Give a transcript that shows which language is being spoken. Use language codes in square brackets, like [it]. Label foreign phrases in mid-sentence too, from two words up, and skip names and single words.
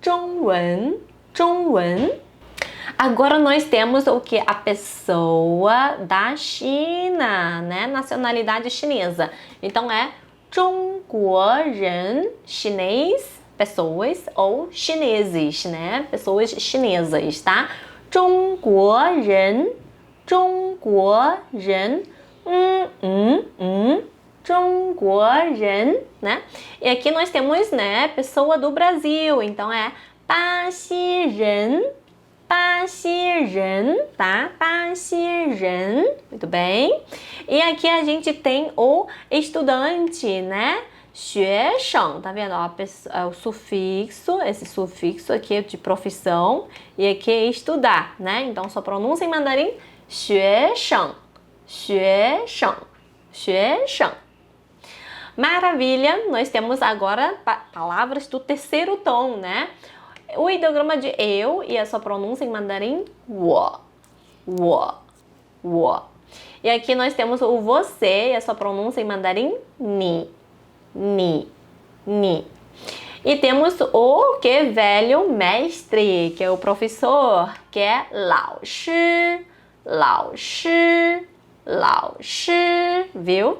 [pt] Agora nós temos o que? A pessoa da China, né? Nacionalidade chinesa. Então é 中国人 chinês, pessoas, ou chineses, né? Pessoas chinesas, tá? [zh] 中国人中国人中国人, [pt] né? E aqui nós temos, né, pessoa do Brasil, então é [zh] 巴西人巴西人, [pt] tá? [zh] 巴西人, [pt] muito bem. E aqui a gente tem o estudante, né? [zh] 学生, [pt] tá vendo? Ó, o sufixo, esse sufixo aqui é de profissão e aqui é estudar, né? Então só pronúncia em mandarim [zh] 学生学生学生. [pt] Maravilha! Nós temos agora palavras do terceiro tom, né? O ideograma de eu e a sua pronúncia em mandarim 我 E aqui nós temos o você e a sua pronúncia em mandarim 你 E temos o que velho mestre, que é o professor, que é 老师 viu?